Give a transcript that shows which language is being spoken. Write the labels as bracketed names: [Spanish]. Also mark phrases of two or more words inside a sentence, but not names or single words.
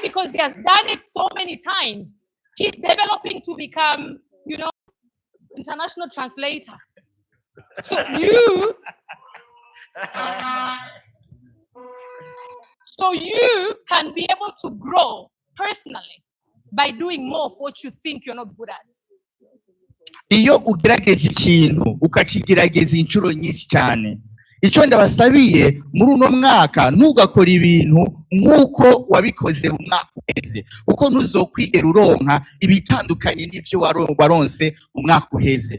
[English] Because he has done it so many times. He's developing to become, international translator. So you can be able to grow personally by doing more of what you think you're not good at. [Rundi] Iyo ugerageje ikintu ukakigerageza inshuro nyinshi cyane, icyo ndabasabiye muri uno mwaka ntugakora ibintu nk'uko wabikoze mu mwaka uheze, uko ntuzokwigera uronka ibitandukanye n'ibyo waronse mu mwaka uheze.